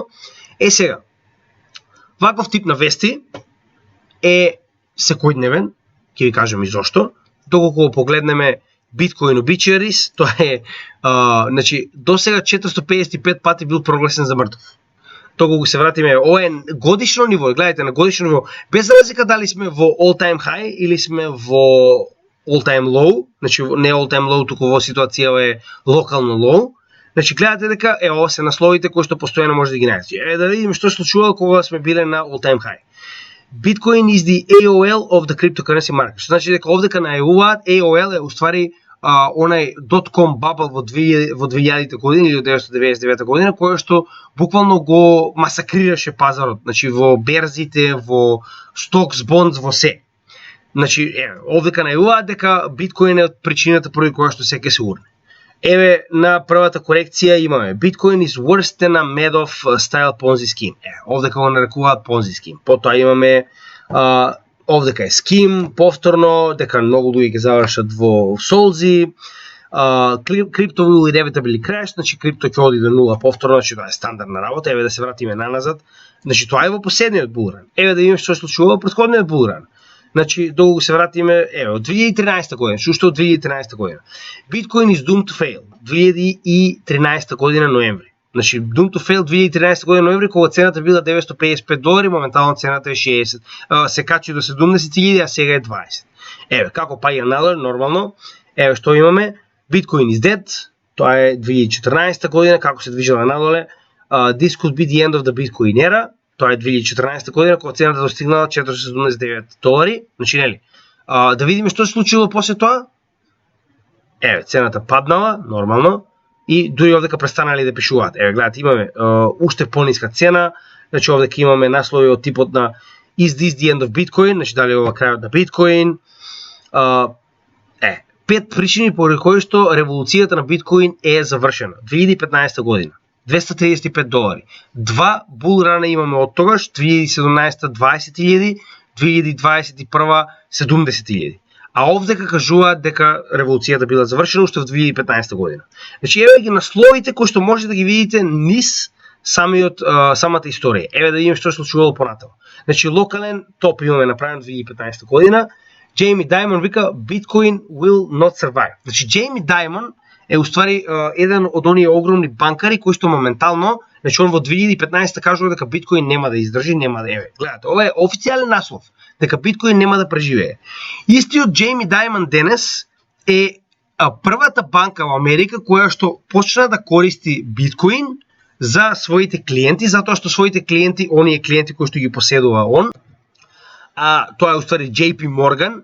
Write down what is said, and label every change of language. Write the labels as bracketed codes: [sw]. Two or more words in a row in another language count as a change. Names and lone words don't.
[mk] Сега, ваков тип на вести е секојдневен, ќе ви кажам и зошто. Доколку го погледнеме Bitcoin Obituaries, тоа е значи досега 455 пати бил прогласен за мртов. Доколку се вратиме, ова е годишно ниво, гледате на годишно ниво, без разлика дали сме во [en] all time high [mk] или сме во [en] all time low, [mk] значи не [en] all time low, [mk] туку во ситуација е локално low. Значи гледате дека ова се насловите кои што постојано може да ги најдете. Да видиме што се случувало кога сме биле на [en] all time high. Bitcoin is the AOL of the cryptocurrency market. [mk] Значи дека овдека најавуваат AOL е уствари онај [en] .com bubble [mk] во 2000-те години или 1999 година, кој што буквално го масакрираше пазарот, значи во берзите, во [en] stocks, bonds, [mk] во се. Значи, овдека најавуваат дека биткоин е причината поради која што се ќе се урне. На првата корекција имаме [en] Bitcoin is worse than a Madoff style Ponzi scheme. [mk] Овдека го нарекуваат [en] Ponzi scheme. [mk] Потоа имаме овдека е ским, повторно, дека многу луѓе ќе завршат во солзи, крипто [en] will inevitably crash, [mk] значи крипто ќе оди до нула повторно, значи тоа е стандардна работа. Да се вратиме наназад, значи тоа е во последниот булран. Да видиме што се случува во претходниот булран. Значи, доколку се вратиме, од 2013 година, што од 2013 година. [en] Bitcoin is doomed to fail. [mk] 2013 година ноември. Значи, [en] Doom to Fail [mk] 2013 година ноември, кога цената била $955, моментално цената е 60, се качи до 70,000, а сега е 20. Еве, како паѓа надоле, нормално. Еве што имаме, [en] Bitcoin is dead, [mk] тоа е 2014 година, како се движела надоле. [en] This could be the end of the Bitcoin era, [mk] тоа е 2014 година, кога цената достигнала $479. Значи, нели? Да видиме што се случило после тоа. Еве, цената паднала, нормално. И дури овдека престанали да пишуваат. Еве, гледате, имаме уште пониска цена, значи овдека имаме наслови од типот на [en] Is this the end of Bitcoin, [mk] значи дали ова крајот на Bitcoin. 5 причини поради кои што револуцијата на Bitcoin е завршена. 2015 година, $235. Два булрана имаме од тогаш, 2017 20,000, 2021 70,000. А овдека кажуваат дека револуцијата била завршена уште во 2015 година. Значи, еве ги насловите кои што можете да ги видите низ самата историја. Еве да видиме што се случувало понатаму. Значи, локален топ имаме направен 2015 година. [en] Джейми Даймон вика Bitcoin will not survive. [mk] Значи, Джейми Даймон е уствари еден од оние огромни банкари кои што моментално, значи он во 2015 кажува дека Bitcoin нема да издржи, нема да еве. Гледате, ова е официјален наслов дека Bitcoin нема да преживее. Истиот Джейми Даймон денес е првата банка во Америка која што почна да користи Bitcoin за своите клиенти, затоа што своите клиенти, оние клиенти кои што ги поседува он, тоа е уствари JP Morgan.